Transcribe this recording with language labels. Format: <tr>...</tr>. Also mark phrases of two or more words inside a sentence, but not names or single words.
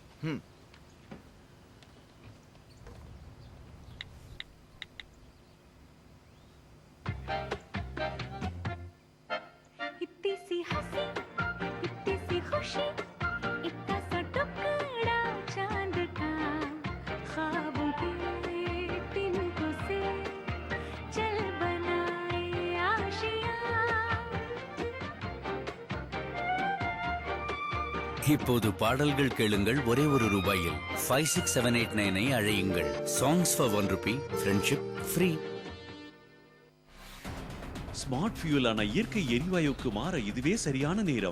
<hi>इतनी सी हंसी इतनी सी खुशी इतना सा टुकड़ा चांद का ख्वाबों के तिनकों से चल बनाए आशियां.</hi> <ta>இப்போது பாடல்கள் கேளுங்கள் ஒரே ₹1 567899 அழையுங்கள்.</ta> <en>Songs for ₹1 friendship free. smart fuel-ஆன</en> <ta>இயற்கை எரிவாயுக்கு மாற இதுவே சரியான நேரம்.</ta>